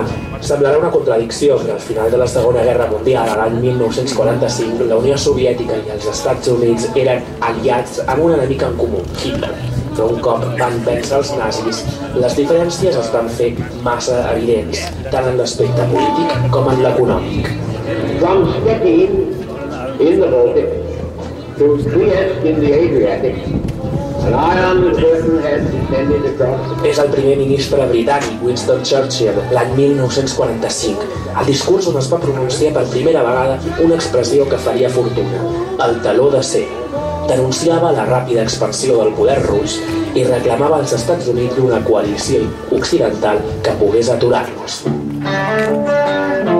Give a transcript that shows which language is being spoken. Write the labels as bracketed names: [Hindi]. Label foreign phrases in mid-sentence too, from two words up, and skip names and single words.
[Catalan] Semblarà una contradicció que al final de la Segona Guerra Mundial, a l'any 1945, la Unió Soviètica i els Estats Units eren aliats amb un enemic en comú, Hitler. Però un cop van vèncer els nazis, les diferències es van fer massa evidents, tant en l'aspecte polític com en l'econòmic. [English] From Stettin in the Baltic to Trieste in the Adriatic, an iron curtain has descended across. [Catalan] És el primer ministre britànic, Winston Churchill, l'any 1945, el discurs on es va pronunciar per primera vegada una expressió que faria fortuna, el taló d'acer. Denunciava la ràpida expansió del poder rus i reclamava als Estats Units una coalició occidental que pogués aturar-los.